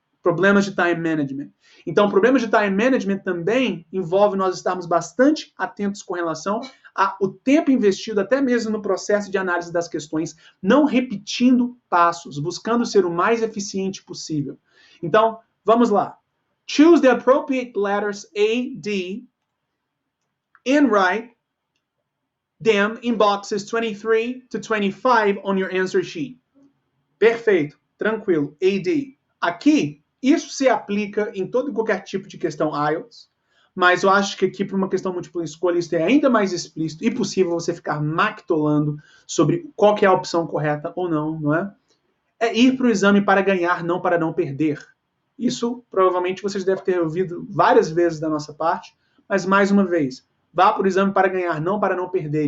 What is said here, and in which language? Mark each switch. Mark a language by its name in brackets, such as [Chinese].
[Portuguese] Problemas de time management. Então, problemas de time management também envolve nós estarmos bastante atentos com relação o tempo investido até mesmo no processo de análise das questões, não repetindo passos, buscando ser o mais eficiente possível. Então, vamos lá. [English] Choose the appropriate letters A, D, and write them in boxes 23 to 25 on your answer sheet. [Portuguese] Perfeito, tranquilo, AD. Aqui, isso se aplica em todo e qualquer tipo de questão IELTS, mas eu acho que aqui, para uma questão múltipla escolha, isso é ainda mais explícito e possível você ficar mactolando sobre qual que é a opção correta ou não, não é? É ir para o exame para ganhar, não para não perder. Isso, provavelmente, vocês devem ter ouvido várias vezes da nossa parte, mas, mais uma vez, vá para o exame para ganhar, não para não perder.